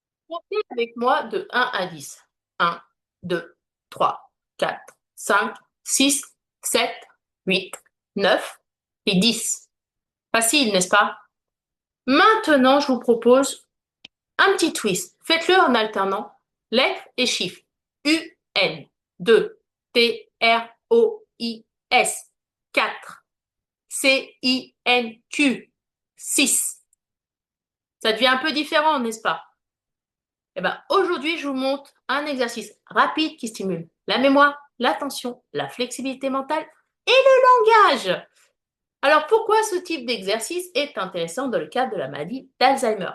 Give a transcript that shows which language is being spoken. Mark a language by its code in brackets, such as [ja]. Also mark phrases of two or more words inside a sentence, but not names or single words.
[fr] Comptez avec moi de 1 à 10. 1, 2, 3, 4, 5, 6, 7, 8, 9 et 10. Facile, n'est-ce pas? Maintenant, je vous propose un petit twist. Faites-le en alternant lettres et chiffres. U, N, 2, T, R, O, I, S, 4, C, I, N, Q, 6. Ça devient un peu différent, n'est-ce pas? Eh ben, aujourd'hui, je vous montre un exercice rapide qui stimule la mémoire, l'attention, la flexibilité mentale et le langage. Alors, pourquoi ce type d'exercice est intéressant dans le cadre de la maladie d'Alzheimer?